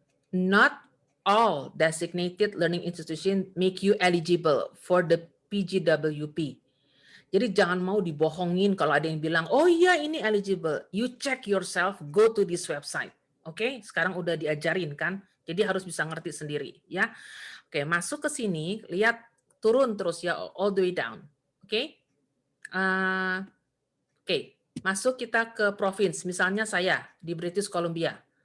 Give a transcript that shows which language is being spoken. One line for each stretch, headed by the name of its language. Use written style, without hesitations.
English: Not all designated learning institution make you eligible for the PGWP.
Indonesian: Jadi jangan mau dibohongin kalau ada yang bilang, oh iya ini eligible.
English: You check yourself, go to this website.
Indonesian: Oke, sekarang udah diajarin kan. Jadi harus bisa ngerti sendiri ya. Oke, masuk ke sini, lihat turun terus ya,
English: all the way down.
Indonesian: Oke. Oke, masuk kita ke provinsi. Misalnya saya di British Columbia.